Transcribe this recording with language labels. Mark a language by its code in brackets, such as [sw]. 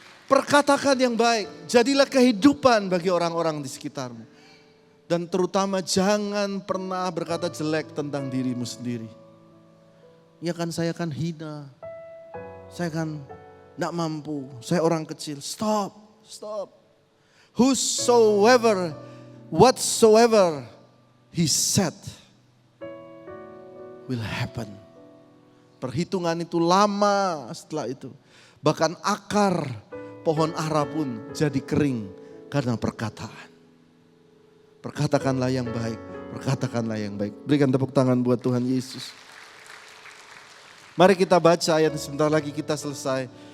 [id] Perkatakan yang baik, jadilah kehidupan bagi orang-orang di sekitarmu. Dan terutama jangan pernah berkata jelek tentang dirimu sendiri. Ya kan saya kan hina, saya kan tidak mampu, saya orang kecil. Stop, stop. [en] Whosoever, whatsoever he said will happen. [id] Perhitungan itu lama setelah itu. Bahkan akar pohon ara pun jadi kering karena perkataan. Perkatakanlah yang baik, perkatakanlah yang baik. Berikan tepuk tangan buat Tuhan Yesus. Mari kita baca ayat sebentar lagi kita selesai.